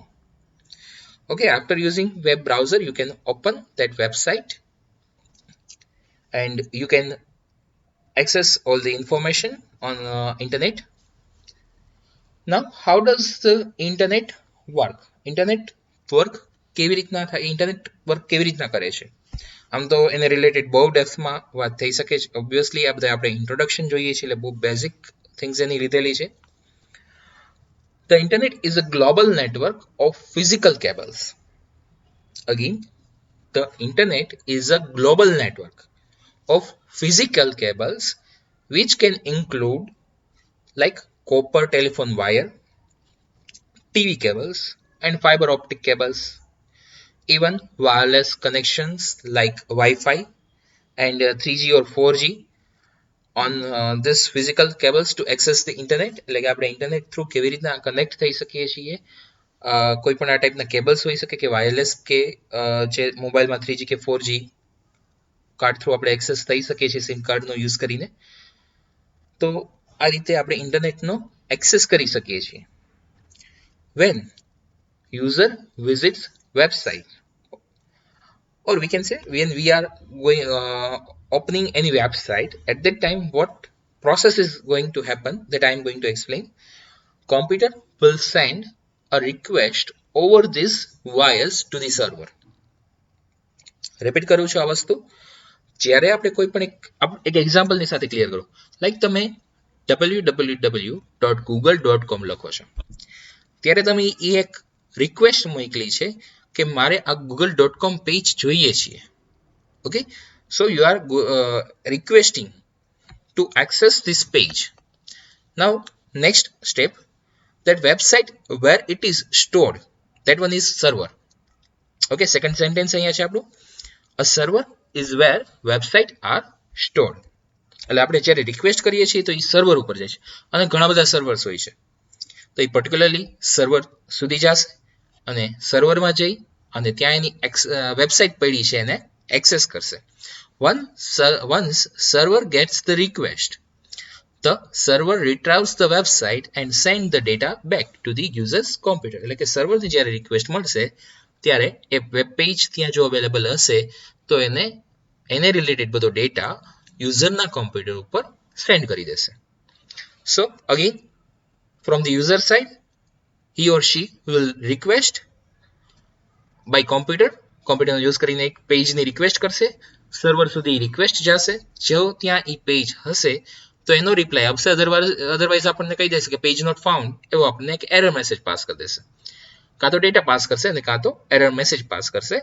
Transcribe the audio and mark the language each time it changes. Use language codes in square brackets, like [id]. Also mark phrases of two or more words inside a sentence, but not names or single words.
[en] Okay, after using web browser, you can open that website and you can access all the information on internet. Now, how does the internet work? Internet work [gu] કેવી રીતના થાય? [en] internet work [gu] કેવી રીતના કરે છે? આમ તો એને રિલેટેડ બહુ ડેપ્થમાં વાત થઈ શકે છે. ઓબ્વિયસલી આ બધા આપણે ઇન્ટ્રોડક્શન જોઈએ છીએ, એટલે બહુ [en] basic things [gu] એની લીધેલી છે. [en] The internet is a global network of physical cables. Again, the internet is a global network of physical cables which can include like copper telephone wire, TV cables and fiber optic cables, even wireless connections like Wi-Fi and 3G or 4G on this physical cables to access the internet. [gu] એટલે કે આપણે [en] internet through [gu] કેવી રીતના કનેક્ટ થઈ શકીએ છીએ. કોઈ પણ આ ટાઈપના કેબલ્સ હોઈ શકે કે વાયરલેસ કે જે મોબાઈલમાં 3G કે 4G [en] card through [gu] આપણે એક્સેસ થઈ શકીએ છીએ સિમ કાર્ડનો યુઝ કરીને. તો આ રીતે આપણે ઇન્ટરનેટનો એક્સેસ કરી શકીએ છીએ. [en] When user visits website, or we can say when we are going opening any website, at that time what process is going to happen, that I am going to explain. Computer will send a request over these wires to the server. [gu] Repeat કરું છું આ વસ્તુ. જ્યારે આપણે કોઈ પણ એક એક્ઝામ્પલની સાથે ક્લિયર કરો. લાઈક તમે www.google.com લખો છો, ત્યારે તમે એ એક રિક્વેસ્ટ મોકલી છે કે મારે આ google.com પેજ જોઈએ છીએ. ઓકે, [en] so you are requesting to access this page. Now next step, that website where it is stored, that one is server. Okay, second sentence [gu] અહીંયા છે આપણું, [en] a server is where website are stored. [gu] એટલે આપણે જ્યારે રિક્વેસ્ટ કરીએ છીએ તો એ સર્વર ઉપર જાય છે, અને ઘણા બધા સર્વર્સ હોય છે. તો એ પર્ટિક્યુલરલી સર્વર સુધી જશે અને સર્વરમાં જઈ અને ત્યાં એની વેબસાઇટ પડી છે એને એક્સેસ કરશે. Once server gets the request, the server retrieves the website and send the data back to the user's computer. એટલે કે સર્વરથી જ્યારે રિક્વેસ્ટ મળશે ત્યારે એ [en] web page [gu] ત્યાં જો અવેલેબલ હશે તો એને એને રિલેટેડ બધો ડેટા યુઝરના કોમ્પ્યુટર ઉપર સેન્ડ કરી દેશે. [en] so again from the user side he or she will request by [gu] કોમ્પ્યુટરનો યુઝ કરીને એક પેજની રિક્વેસ્ટ કરશે, સર્વર સુધી રિક્વેસ્ટ જશે, જો ત્યાં એ પેજ હશે તો એનો રિપ્લાય આપશે, અધરવાઇઝ આપણને કહી દેશે કે [en] page not found, [gu] એવો આપણને એક [en] error message [gu] પાસ કરી દેશે. કાં તો ડેટા પાસ કરશે અને કાં તો [en] error message [gu] પાસ કરશે.